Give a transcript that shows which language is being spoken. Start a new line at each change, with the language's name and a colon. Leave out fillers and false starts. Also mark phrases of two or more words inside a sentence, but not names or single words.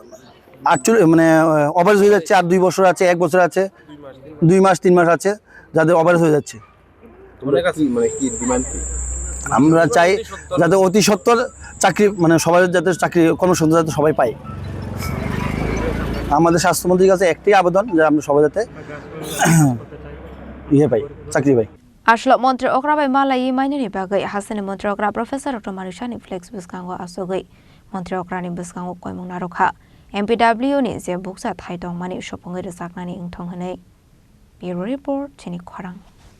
Bangla: 48 ওভারেজ হয়ে যাচ্ছে আর 2 বছর আছে 1 বছর আছে 2 মাস 3 মাস আছে যাদের ওভারেজ হয়ে যাচ্ছে আমরা চাই যাতে অতি সত্বর চাকরি সবাই যাতে চাকরি কর্মসংস্থান যাতে সবাই পায় আমাদের স্বাস্থ্যমন্ত্রীর কাছে একটাই আবেদন যে আমরা সবাই যাতে পাই চাকরি পাই
Kok Borok: Aslo Montro Okrabai Malai Minani Bagai Hasan Montro Okra Professor Dr. Marishani Flex Bwskango Asogoi Montro Okrani Bwskango Koimung Narokha MPW ni je buksa thaitong mani shopong ge saknani ingthong hanei
English: Bureau Report
Kok Borok: Chini Khorang